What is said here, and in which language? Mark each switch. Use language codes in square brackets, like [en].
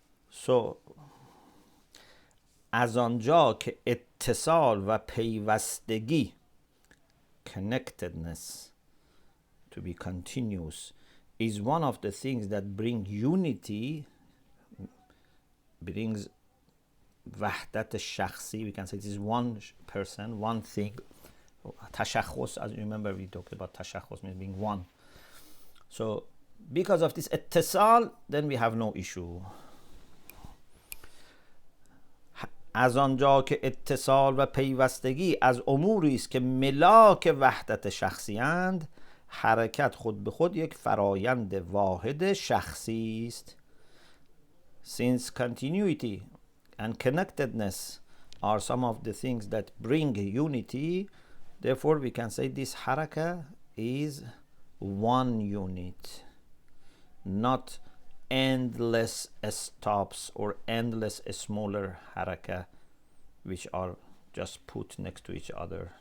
[en] So, [fa] از آنجا که اتصال و پیوستگی, [en] connectedness, to be continuous, is one of the things that bring unity, brings وحدت شخصی. We can say this is one person, one thing. تشخص, as you remember, we talked about تشخص means being one. So because of this اتصال, then we have no issue. [fa] از آنجا که اتصال و پیوستگی از اموری است که ملاک وحدت شخصی اند، حرکت خود به خود یک فرایند واحد شخصی است. [en] Since continuity and connectedness are some of the things that bring unity, therefore we can say this harakah is one unit, not endless stops or endless smaller harakah which are just put next to each other.